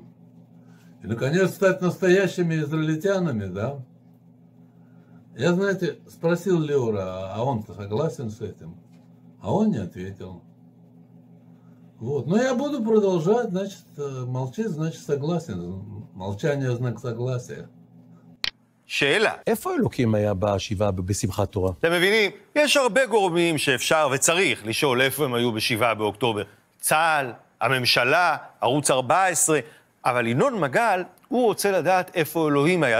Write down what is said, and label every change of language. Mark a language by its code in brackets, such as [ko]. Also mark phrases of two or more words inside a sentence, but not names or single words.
[ru] И, наконец, стать настоящими израильтянами, да? Я, знаете, спросил Леора, а он-то согласен с этим? А он не ответил. Вот. Но я буду продолжать, значит, молчит, значит, согласен. Молчание – знак согласия. [he] שאלה. איפה אלוקים היה בשבעה בשמחת תורה? אתם מבינים? יש הרבה גורמים שאפשר וצריך לשאול איפה הם היו בשבעה באוקטובר. צה"ל, הממשלה, ערוץ 14, אבל ינון מגל, הוא רוצה לדעת איפה אלוהים היה.